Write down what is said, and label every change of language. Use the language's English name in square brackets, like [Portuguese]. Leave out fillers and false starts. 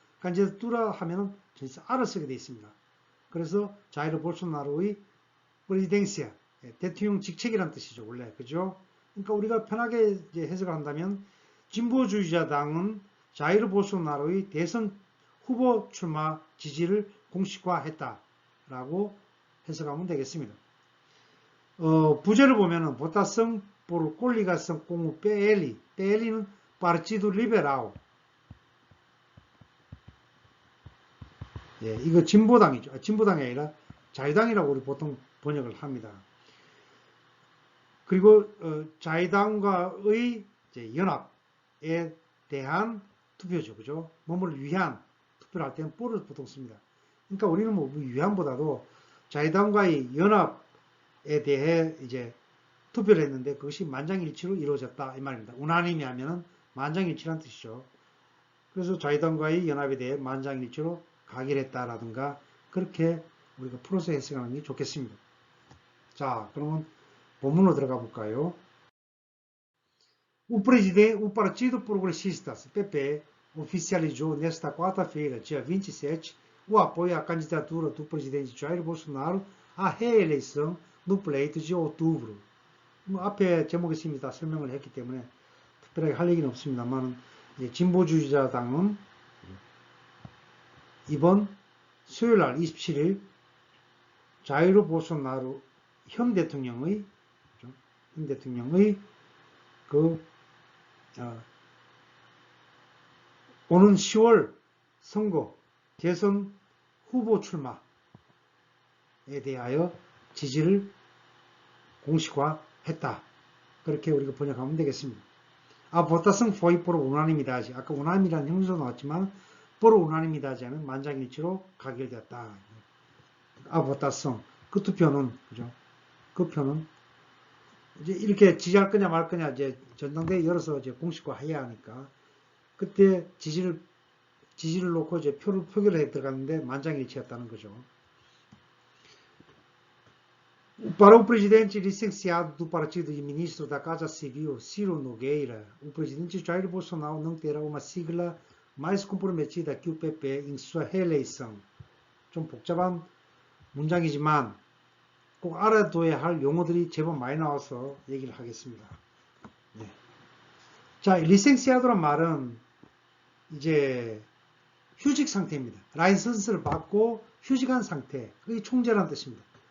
[Korean] 깐디다투라 하면은 R을 쓰게 되어 있습니다. 그래서 자이르 볼소나로의 프레지덴시아, 대통령 직책이란 뜻이죠, 원래. 그죠? 그러니까 우리가 편하게 해석을 한다면 진보주의자당은 자이르 볼소나로의 대선 후보 출마 지지를 공식화했다라고 해석하면 되겠습니다. 부제를 보면은 보타성 [Portuguese] por coligação com o PL [Korean] 는 Partido Liberal. 예, 이거 진보당이죠. 진보당이 아니라 자유당이라고 우리 보통 번역을 합니다. 그리고 자유당과의 연합에 대한 투표죠. 그죠? 뭐를 위한 투표를 할 때는 뽀를 보통 씁니다. 그러니까 우리는 뭐 위한보다도 자유당과의 연합에 대해 이제 투표를 했는데 그것이 만장일치로 이루어졌다 이 말입니다. 우나님이 하면은 만장일치란 뜻이죠. 그래서 자유당과의 연합에 대해 만장일치로 가결했다라든가 그렇게 우리가 풀어서 해석하는 게 좋겠습니다. 자, 그러면 본문으로 들어가 볼까요? [Portuguese] O Partido Progressista, PP, oficializou nesta quarta-feira, dia 27, o apoio à candidatura do presidente Jair Bolsonaro à reeleição no pleito de outubro. [Korean] 앞에 제목에 있습니다. 다 설명을 했기 때문에 특별하게 할 얘기는 없습니다만, 진보주의자 당은 이번 수요일 날 27일 자이르 볼소나루 현 대통령의 오는 10월 선거 대선 후보 출마에 대하여 지지를 공식화했다. 그렇게 우리가 번역하면 되겠습니다. 보타성 [Portuguese] foi por unanimidade. [Korean] 아까 unanim이라는 형용사 나왔지만 [Portuguese] por unanimidade [Korean] 하면 만장일치로 가결되었다. 보타성 그 투표는 그죠? 그 표는 이제 이렇게 지지할 거냐 말 거냐 이제 전당대회 열어서 이제 공식화해야 하니까 그때 지지를 놓고 이제 표결을 해 들어갔는데 만장일치였다는 거죠. [Portuguese] Para o presidente licenciado do partido e ministro da Casa Civil, Ciro Nogueira, o presidente Jair Bolsonaro não terá uma sigla mais comprometida que o PP em sua reeleição. [Korean] 좀 복잡한 문장이지만 꼭 알아둬야 할 용어들이 제법 많이 나와서 얘기를 하겠습니다. 네. 자, 리센시아도란 말은 이제 휴직 상태입니다. 라이선스를 받고 휴직한 상태의 총재라는 뜻입니다.